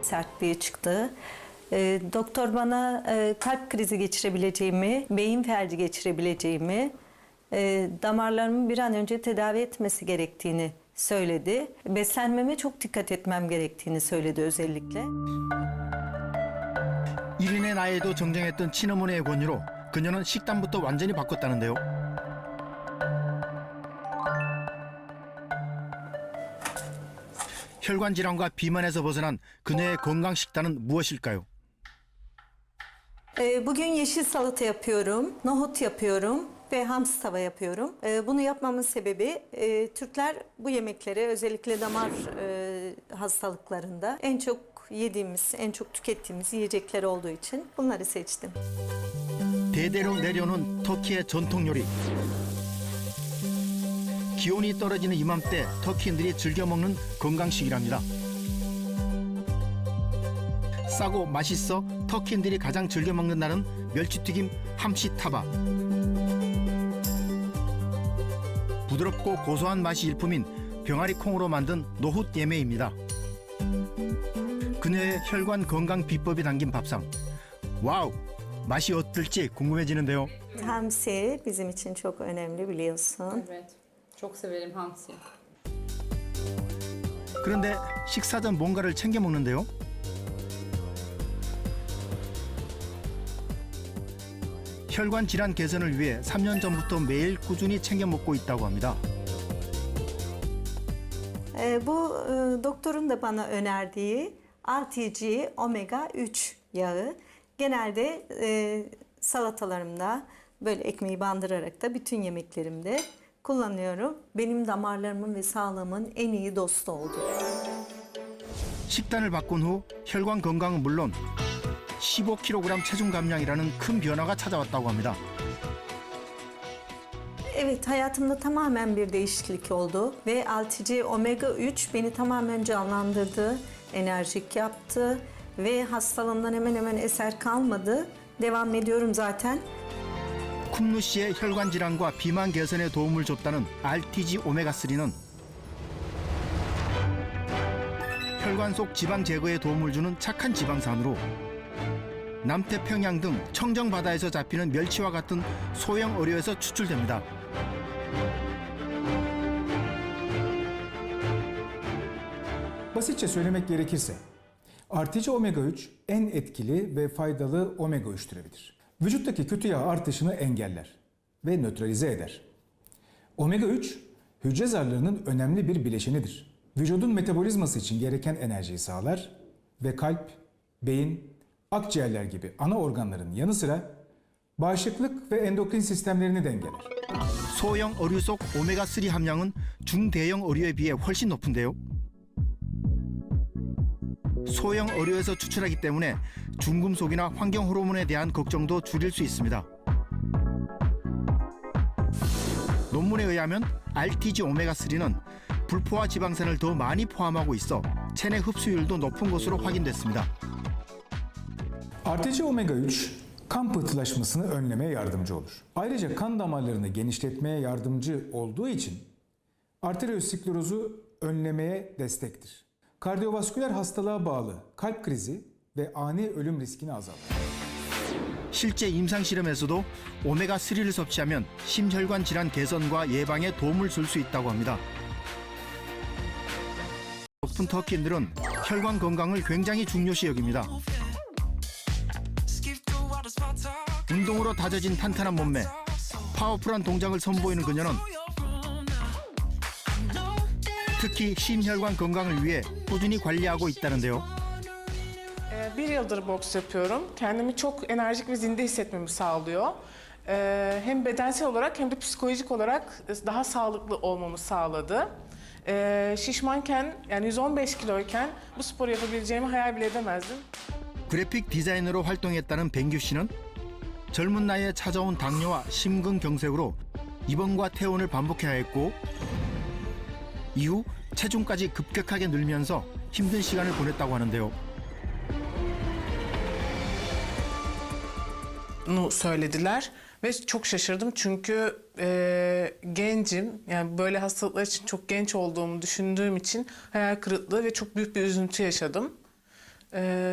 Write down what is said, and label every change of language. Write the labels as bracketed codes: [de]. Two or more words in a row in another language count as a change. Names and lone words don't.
[tr] sertliği çıktı. Doktor bana kalp krizi geçirebileceğimi, beyin felci geçirebileceğimi, damarlarımı bir an önce tedavi etmesi gerektiğini söyledi. Beslenmeme çok dikkat etmem gerektiğini söyledi özellikle. [ko] 1인의 나이에도 정정했던 친어머니의 권유로 그녀는 식단부터 완전히 바꿨다는데요. 혈관 질환과 비만에서 벗어난 그녀의 건강 식단은 무엇일까요? [tr] Bugün yeşil salata yapıyorum, nohut yapıyorum ve hamsi tava yapıyorum. Bunu yapmamın sebebi Türkler bu yemekleri özellikle damar hastalıklarında en çok yediğimiz, en çok tükettiğimiz yiyecekler olduğu için bunları seçtim. [ko] 대대로 내려오는 터키의 전통 요리. 기온이 떨어지는 이맘때 터키인들이 즐겨 먹는 건강식이랍니다. 싸고 맛있어 터키인들이 가장 즐겨 먹는다는 멸치튀김 함시 타바. 부드럽고 고소한 맛이 일품인 병아리 콩으로 만든 노훗 예매입니다. 그녀의 혈관 건강 비법이 담긴 밥상. 와우! 맛이 어떨지 궁금해지는데요. [tr] Hamsi bizim için çok önemli biliyorsun. Evet. Çok severim hamsi. [ko] 그런데 식사 전 뭔가를 챙겨 먹는데요. 혈관 질환 개선을 위해 3년 전부터 매일 꾸준히 챙겨 먹고 있다고 합니다. [tr] Bu doktorun da bana önerdiği RTG omega 3 yağı. Genelde salatalarımda böyle ekmeği bandırarak da bütün yemeklerimde kullanıyorum. Benim damarlarımın ve sağlığımın en iyi dostu oldu. [ko] 식단을 바꾼 후 혈관 건강은 물론 15kg 체중 감량이라는 큰 변화가 찾아왔다고 합니다. [tr] Evet, hayatımda tamamen bir değişiklik oldu ve RTG omega 3 beni tamamen canlandırdı, enerjik yaptı ve hastalığımdan hemen hemen eser kalmadı. Devam ediyorum zaten. [ko] 쿰루 씨의 혈관 질환과 비만 개선에 도움을 줬다는 RTG 오메가3는 혈관 속 지방 제거에 도움을 주는 착한 지방산으로 남태평양 등 청정 바다에서 잡히는 멸치와 같은 소형 어류에서 추출됩니다. [tr] Basitçe söylemek gerekirse, artıcı omega 3 en etkili ve faydalı omega 3 türevidir. Vücuttaki kötü yağ artışını engeller ve nötralize eder. Omega 3, hücre zarlarının önemli bir bileşenidir. Vücudun metabolizması için gereken enerjiyi sağlar ve kalp, beyin, akciğerler gibi ana organların yanı sıra bağışıklık ve endokrin sistemlerini dengeler. [ko] 소형 어류 속 오메가3 함량은 중대형 어류에 비해 훨씬 높은데요. 소형 어류에서 추출하기 때문에 중금속이나 환경 호르몬에 대한 걱정도 줄일 수 있습니다. 논문에 의하면 RTG 오메가3는 불포화 지방산을 더 많이 포함하고 있어 체내 흡수율도 높은 것으로 확인됐습니다. [tr] Artıcı omega 3, kan pıhtılaşmasını önlemeye yardımcı olur. Ayrıca kan damarlarını genişletmeye yardımcı olduğu için arteriosklerozu önlemeye destektir. Kardiyovasküler hastalığa bağlı kalp krizi ve ani ölüm riskini azaltır. [ko] 실제 임상 실험에서도 오메가3를 섭취하면 심혈관 질환 개선과 예방에 도움을 줄 수 있다고 합니다. 높은 터키인들은 혈관 건강을 굉장히 중요시 여깁니다. 운동으로 다져진 탄탄한 몸매, 파워풀한 동작을 선보이는 그녀는 특히 심혈관 건강을 위해 꾸준히 관리하고 있다는데요. [tr] Bir yıldır boks yapıyorum. Kendimi çok enerjik ve zinde hissetmemi sağlıyor. Hem bedensel olarak hem de psikolojik olarak daha sağlıklı olmamı sağladı. Şişmanken, yani 115 kiloyken bu sporu yapabileceğimi hayal bile edemezdim. [ko] 그래픽 디자이너로 활동했다는 뱅규 씨는 젊은 나이에 찾아온 당뇨와 심근경색으로 입원과 퇴원을 반복해야 했고 이후 체중까지 급격하게 늘면서 힘든 시간을 보냈다고 하는데요. [tr] Söylediler ve çok şaşırdım çünkü gencim, yani böyle hastalıklar için çok genç olduğumu düşündüğüm için hayal kırıklığı ve çok büyük bir üzüntü yaşadım.